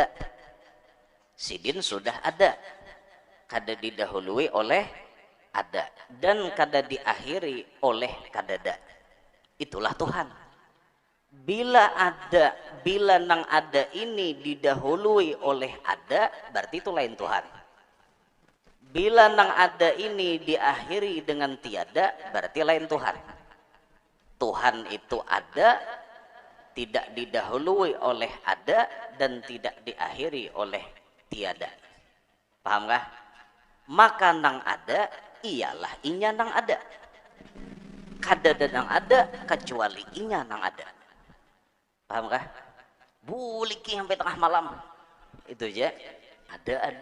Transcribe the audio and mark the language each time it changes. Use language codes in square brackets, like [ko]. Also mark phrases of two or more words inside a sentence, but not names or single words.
[bjn] Sidin sudah ada, kada didahului oleh ada, dan kada diakhiri oleh kadada. [id] Itulah Tuhan. [bjn] Bila ada, bila nang ada ini didahului oleh ada, berarti itu lain Tuhan. Bila nang ada ini diakhiri dengan tiada, berarti lain Tuhan. [id] Tuhan itu ada, tidak didahului oleh ada, dan tidak diakhiri oleh tiada. [bjn] Paham kah? Maka nang ada ialah inya nang ada. Kada nang ada kecuali inya nang ada. Paham kah? Buliki sampai tengah malam itu aja ada.